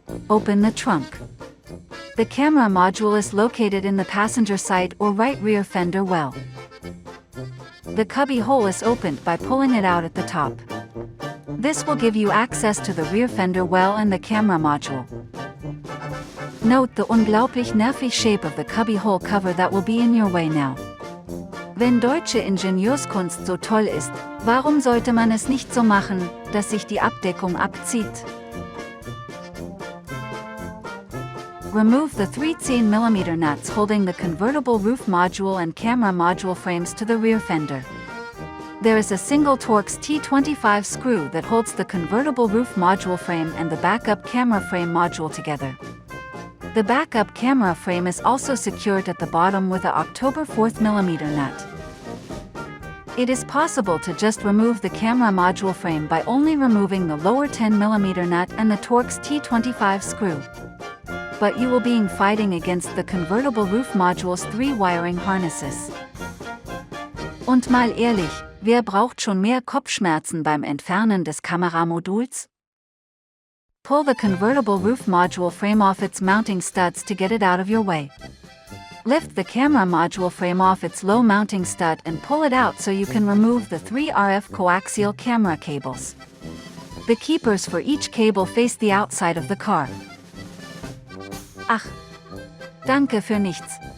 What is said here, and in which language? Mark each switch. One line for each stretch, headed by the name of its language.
English: Open the trunk. The camera module is located in the passenger side or right rear fender well. The cubby hole is opened by pulling it out at the top. This will give you access to the rear fender well and the camera module. Note the
German: unglaublich nervig
English: shape of the cubby hole cover that will be in your way now.
German: Wenn deutsche Ingenieurskunst so toll ist, warum sollte man es nicht so machen, dass sich die Abdeckung abzieht?
English: Remove the 3 10mm nuts holding the convertible roof module and camera module frames to the rear fender. There is a single Torx T25 screw that holds the convertible roof module frame and the backup camera frame module together. The backup camera frame is also secured at the bottom with a October 4mm nut. It is possible to just remove the camera module frame by only removing the lower 10mm nut and the Torx T25 screw. But you will be fighting against the convertible roof module's 3 wiring harnesses.
German: Und mal ehrlich, wer braucht schon mehr Kopfschmerzen beim Entfernen des Kameramoduls?
English: Pull the convertible roof module frame off its mounting studs to get it out of your way. Lift the camera module frame off its low mounting stud and pull it out so you can remove the 3 RF coaxial camera cables. The keepers for each cable face the outside of the car.
German: Ach, danke für nichts.